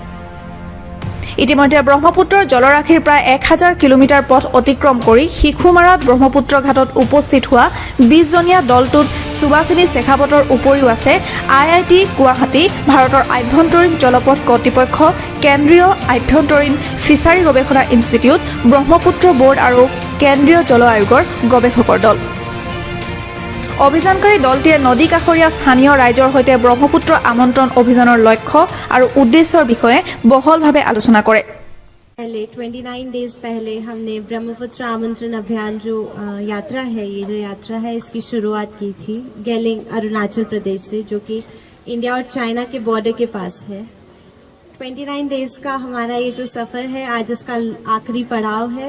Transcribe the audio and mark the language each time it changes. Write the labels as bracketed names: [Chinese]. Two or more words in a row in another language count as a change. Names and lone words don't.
[Assamese] ইতিমধ্যে ব্ৰহ্মপুত্ৰৰ জলৰাশিৰ প্ৰায় 1000 কিলোমিটাৰ পথ অতিক্ৰম কৰি শিশুমাৰাত ব্ৰহ্মপুত্ৰ ঘাটত উপস্থিত হোৱা 20জনীয়া দলটোত সুবাসিনী শেখাৱতৰ উপৰিও আছে IIT গুৱাহাটী, ভাৰতৰ আভ্যন্তৰীণ জলপথ কৰ্তৃপক্ষ, কেন্দ্ৰীয় আভ্যন্তৰীণ ফিছাৰী গৱেষণা ইনষ্টিটিউট, ব্ৰহ্মপুত্ৰ বৰ্ড আৰু কেন্দ্ৰীয় জল আয়োগৰ গৱেষকৰ দল। অভিযানকাৰী দলটিয়ে নদী কাষৰীয়া স্থানীয় ৰাইজৰ সৈতে ব্ৰহ্মপুত্ৰ আমন্ত্ৰণ অভিযানৰ লক্ষ্য আৰু উদ্দেশ্যৰ বিষয়ে বহলভাৱে আলোচনা কৰে। [Hindi] पहले 29 डेज पहले हमने ब्रह्मपुत्र आमंत्रण अभियान जो यात्रा है, ये जो यात्रा है इसकी शुरुआत की थी गेलिंग अरुणाचल प्रदेश से, जो कि इंडिया और चाइना के बॉर्डर के पास है। 29 डेज का हमारा ये जो सफ़र है आज इसका आखिरी पड़ाव है।